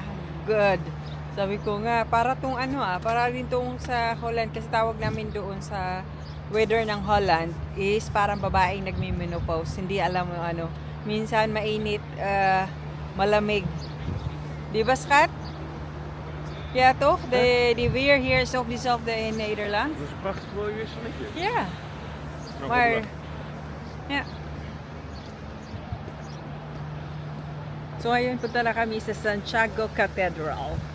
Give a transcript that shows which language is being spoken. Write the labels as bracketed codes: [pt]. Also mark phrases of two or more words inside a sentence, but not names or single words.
[en] Good. [tl] Sabi ko nga, para tong ano para rin tong sa Holland, kasi tawag namin doon sa weather ng Holland is parang babaeng nagmi-menopause. Hindi alam mo ano. Minsan mainit, malamig. Di ba, [nl] Schat? Ja, toch? De weer hier is ook diezelfde in Nederland. Dat is een prachtig mooi wisselingje. Ja. Nou, Maar, wat ja. [tl] So ngayon punta na kami sa Santiago Cathedral.